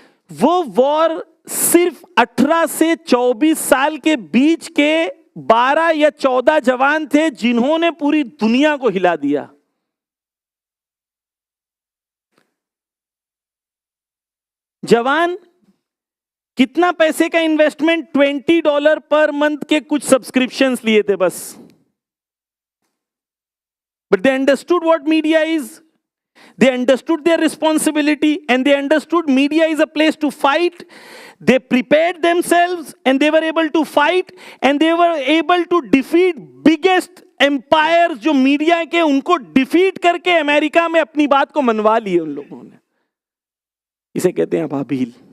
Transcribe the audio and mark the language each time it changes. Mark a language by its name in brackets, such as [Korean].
[Urdu] وہ وار صرف 18 سے 24 سال کے بیچ کے 12 یا 14 جوان تھے جنہوں نے پوری دنیا کو ہلا دیا. جوان کتنا پیسے کا انویسٹمنٹ؟ $20 پر منتھ کے کچھ سبسکرپشنز لیے تھے بس. [English] But they understood what media is. They understood their responsibility and they understood media is a place to fight. they prepared themselves and they were able to fight and they were able to defeat biggest empires [Urdu] جو media کے ان کو defeat کر کے امریکہ میں اپنی بات کو منوا لیے ان لوگوں نے. اسے کہتے ہیں ابابیل.